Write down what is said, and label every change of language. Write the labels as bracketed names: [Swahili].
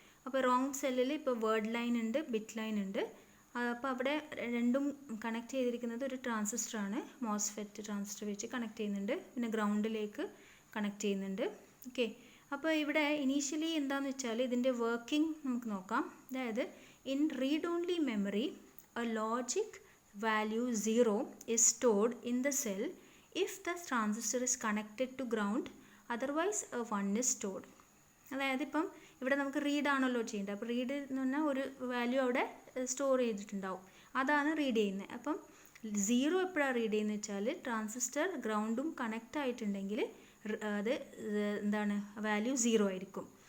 [Malayalam] അപ്പോൾ റോം സെല്ലിൽ ഇപ്പോൾ വേർഡ് ലൈൻ ഉണ്ട്, ബിറ്റ് ലൈൻ ഉണ്ട്. അപ്പോൾ അവിടെ രണ്ടും കണക്ട് ചെയ്തിരിക്കുന്നത് ഒരു ട്രാൻസിസ്റ്ററാണ്, മോസ്ഫെറ്റ് ട്രാൻസിസ്റ്റർ വെച്ച് കണക്ട് ചെയ്യുന്നുണ്ട്. പിന്നെ ഗ്രൗണ്ടിലേക്ക് കണക്ട് ചെയ്യുന്നുണ്ട്. ഓക്കെ, അപ്പോൾ ഇവിടെ ഇനീഷ്യലി എന്താണെന്ന് വെച്ചാൽ ഇതിൻ്റെ വർക്കിംഗ് നമുക്ക് നോക്കാം. അതായത് [English] In read only memory a logic value 0 is stored in the cell if the transistor is connected to ground, otherwise a 1 is stored. [Malayalam] അതായത് ഇപ്പം ഇവിടെ നമുക്ക് റീഡ് ആണല്ലോ ചെയ്യേണ്ടത്. അപ്പോൾ റീഡ് എന്ന് പറഞ്ഞാൽ ഒരു വാല്യൂ അവിടെ സ്റ്റോർ ചെയ്തിട്ടുണ്ടാവും, അതാണ് റീഡ് ചെയ്യുന്നത്. അപ്പം 0 എപ്പോഴാണ് റീഡ് ചെയ്യുന്നത് വെച്ചാൽ ട്രാൻസിസ്റ്റർ ഗ്രൗണ്ടും കണക്റ്റ് ആയിട്ടുണ്ടെങ്കിൽ അത് എന്താണ് വാല്യൂ 0 ആയിരിക്കും.